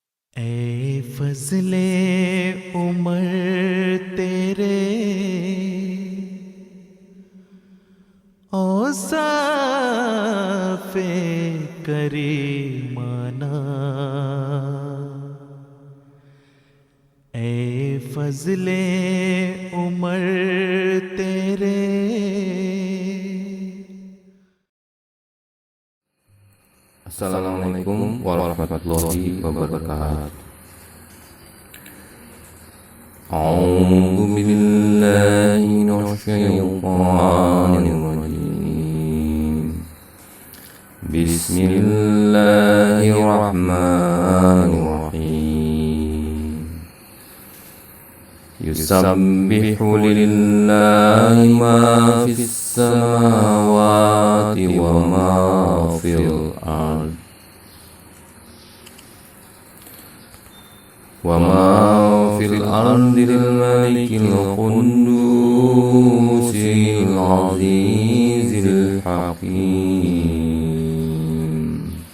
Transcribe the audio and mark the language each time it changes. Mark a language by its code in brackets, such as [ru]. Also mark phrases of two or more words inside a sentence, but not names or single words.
[ur] اے فضل عمر تیرے اوصاف کریمانہ، اے فضل عمر تیرے. [ar] السلام عليكم ورحمة الله وبركاته. أعوذ بالله من الشيطان الرجيم. بسم الله الرحمن الرحيم. يسبح لله ما في السماوات وما في الأرض. وما في الأرض الملك القدوس العزيز الحكيم.